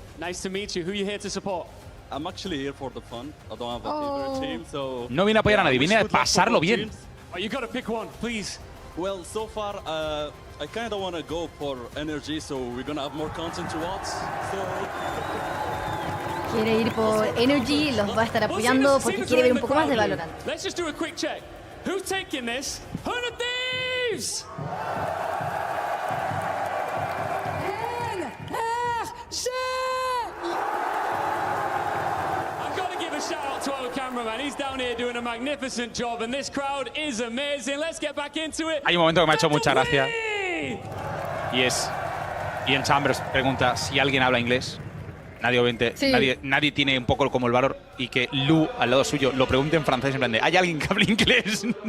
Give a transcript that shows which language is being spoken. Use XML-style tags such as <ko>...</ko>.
<en>Nice to meet you. Who are you here to support? I'm actually here for the fun. I don't have a favorite team, so.</en> <es>No viene a apoyar a nadie, viene a pasarlo bien.</es> <en>Oh, you gotta pick one, please. Well, so far, I kind of want to go for energy, so we're going to have more content to watch.</en> <es>Quiere ir por Energy, los va a estar apoyando porque quiere ver un poco más de Valorant.</es> <en>Let's just do a quick check. Who's taking this? 100 Thieves! I've got to give a shout out to our cameraman. He's down here doing a magnificent job, and this crowd is amazing. Let's get back into it.</en> <es>Hay un momento que me ha hecho mucha gracia. Y es... Ian Chambers pregunta si alguien habla inglés. Nadie, obviamente, Sí. nadie tiene un poco como el valor y que Lu, al lado suyo, lo pregunte en francés en plan de ¿hay alguien que hable inglés?</es>